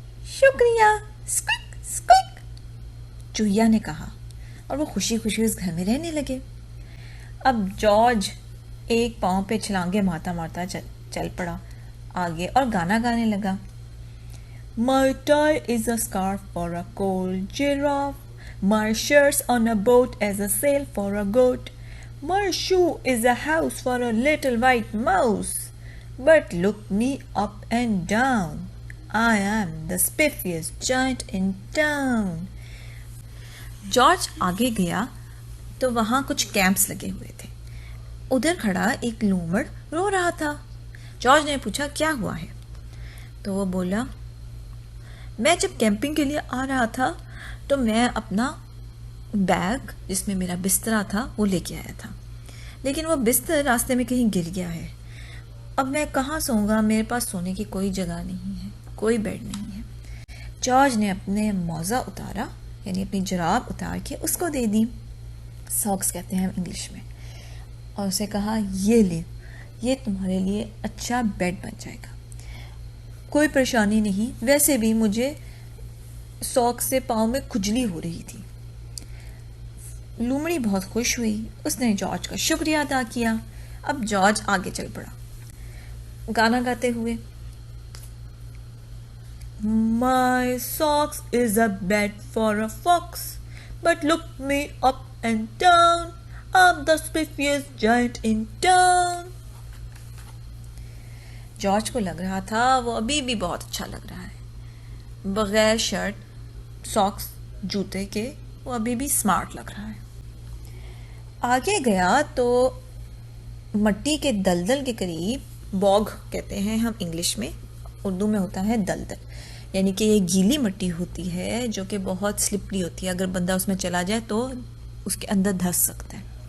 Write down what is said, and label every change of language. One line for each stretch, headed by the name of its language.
Hindi: शुक्रिया, squeak squeak, चूहिया ने कहा, और वो खुशी खुशी उस घर में रहने लगे। अब जॉर्ज एक पाँव पे छलांगे मारता मारता चल पड़ा आगे और गाना गाने लगा।
English: My tie is a scarf for a cold giraffe, my shirt's on a boat as a sail for a goat. My shoe is a house for a little white mouse. But look me up and down, I am the spiffiest giant in town.
Hindi: George आगे गया तो वहाँ कुछ camps लगे हुए थे। उधर खड़ा एक लूमड़ रो रहा था। जॉर्ज ने पूछा क्या हुआ है? तो वो बोला, मैं जब कैंपिंग के लिए आ रहा था तो मैं अपना बैग जिसमें मेरा बिस्तरा था वो लेके आया था, लेकिन वो बिस्तर रास्ते में कहीं गिर गया है। अब मैं कहाँ सोऊंगा? मेरे पास सोने की कोई जगह नहीं है, कोई बेड नहीं है। जॉर्ज ने अपने मौजा उतारा, यानी अपनी जुराब उतार के उसको दे दी, सॉक्स कहते हैं इंग्लिश में, और उसे कहा, ये ले, ये तुम्हारे लिए अच्छा बेड बन जाएगा। कोई परेशानी नहीं, वैसे भी मुझे सॉक्स से पाँव में खुजली हो रही थी। लूमड़ी बहुत खुश हुई, उसने जॉर्ज का शुक्रिया अदा किया। अब जॉर्ज आगे चल पड़ा गाना गाते हुए।
English: My socks is a bed for a fox, but look me up and down, I'm the spiffiest giant in town.
Hindi: George को लग रहा था वो अभी भी बहुत अच्छा लग रहा है, बगैर शर्ट, सॉक्स, जूते के वो अभी भी स्मार्ट लग रहा है। आगे गया तो मट्टी के दलदल के करीब, बॉग कहते हैं हम इंग्लिश में, उर्दू में होता है दलदल, यानी कि ये गीली मिट्टी होती है जो कि बहुत स्लिपरी होती है, अगर बंदा उसमें चला जाए तो उसके अंदर धंस सकता है।